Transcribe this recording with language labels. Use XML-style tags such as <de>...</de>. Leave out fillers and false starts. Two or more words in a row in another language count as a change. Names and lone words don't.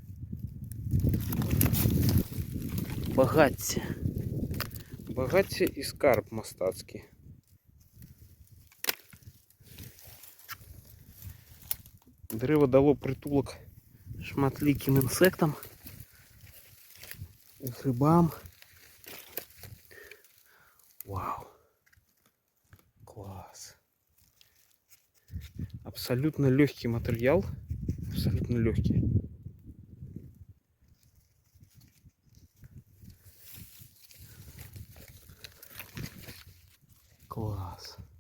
<be>Багацце. Багацце і скарб мастацкі. Дрэва дало прытулак шматлікім інсектам, грыбам.</be> <ru>Вау. Класс. Абсолютно легкий материал. Абсолютно легкий. Класс.</ru>